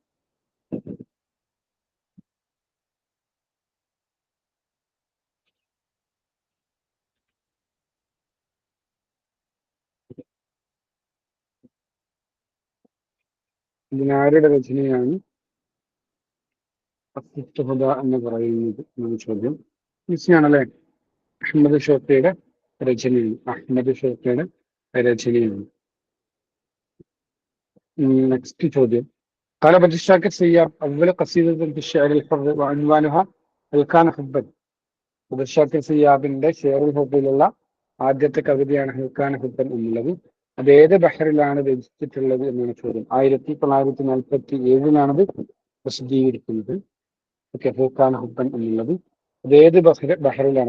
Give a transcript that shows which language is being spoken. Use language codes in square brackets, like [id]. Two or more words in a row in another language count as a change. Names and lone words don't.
[ml] ഇതിനാരുടെ രചനയാണ് അസ്സിത്ത് ഹുദ എന്ന് പറയുന്നത് എന്നാണ് ചോദ്യം. ഈസിയാണല്ലേ. അഹ്മദ് ഷൗഖിയുടെ രചനയാണ്. അഹ്മദ് ഷൗഖിയുടെ രചനയാണ്. നെക്സ്റ്റ് ചോദ്യം. [ar] قال بدر الشاكر سياب أول قصيدة في الشعر الحر وعنوانها هل كان حبا. [ml] ബദർ ഷാക്കിർ സിയാബിന്റെ ഷെയറുൽ ഹുബ്ബിലുള്ള ആദ്യത്തെ കവിതയാണ് ഹൽ കാന ഹുബ്ബൻ എന്നുള്ളത്. അത് ഏത് ബഹറിലാണ് രചിച്ചിട്ടുള്ളത് എന്നാണ് ചോദ്യം. 1947 പ്രസിദ്ധീകരിക്കുന്നത്. ഓക്കെ, ഹൽ കാന ഹുബ്ബൻ എന്നുള്ളത് അത് ഏത് ബഹറിലാണ്?